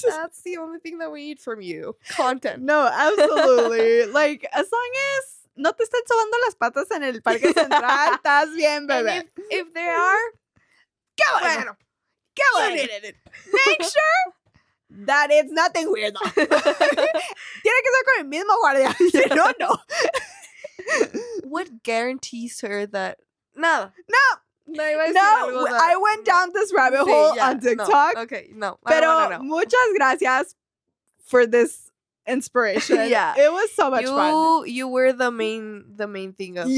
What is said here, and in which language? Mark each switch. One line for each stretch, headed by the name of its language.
English: That's the only thing that we need from you. Content. No, absolutely. Like, as long as
Spanish: no te estén sobando las patas en el Parque Central, estás bien, bebé.
English: if there are,
Spanish: Qué bueno. Qué bueno.
English: Make sure that it's nothing weird, though.
Spanish: Tiene que ser con el mismo guardia. Si no, no.
English: What guarantees her that?
Spanish: Nada.
English: No, I went down this rabbit hole on TikTok. No. Okay, no.
Spanish: Pero muchas gracias
English: for this inspiration. Yeah. It was so much fun. You were the main thing of this